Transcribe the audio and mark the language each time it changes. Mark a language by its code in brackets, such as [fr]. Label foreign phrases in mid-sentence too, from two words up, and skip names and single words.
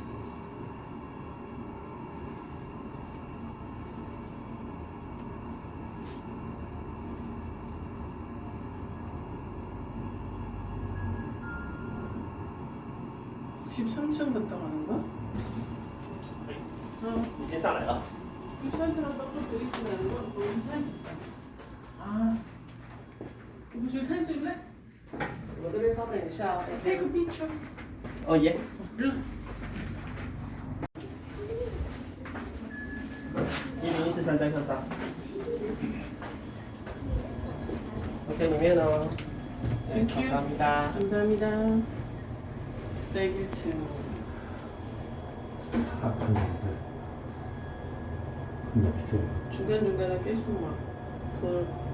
[ko] (93층) 갔다 가는 거야? [zh] 已经上来了。 [ko] 93층 갔다 또 드리시는 거? 너 사진 찍자. 아, 이거 지금 사진 찍을래? [zh] 我这边稍等一下。 [en] Take a picture. [zh] 哦耶。1014在客上。OK， 里面哦。 [en] Thank you. [ko] 감사합니다. 감사합니다. 네, 그렇지. 아, 근데 비싸요. 중간중간에 계속 막 돌.